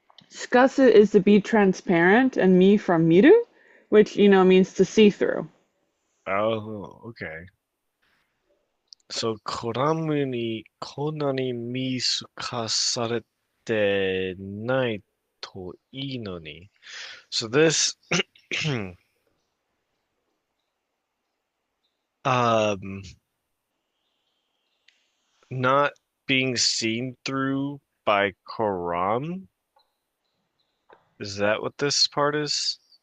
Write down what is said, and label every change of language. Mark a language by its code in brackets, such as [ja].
[en] Tsukase is to be transparent, and me from miru, which means to see through. Oh, okay. [ja] So, コラムにこんなに見透かされてないといいのに。 [en] So this, um, not being seen through by Quran. Is that what this part is?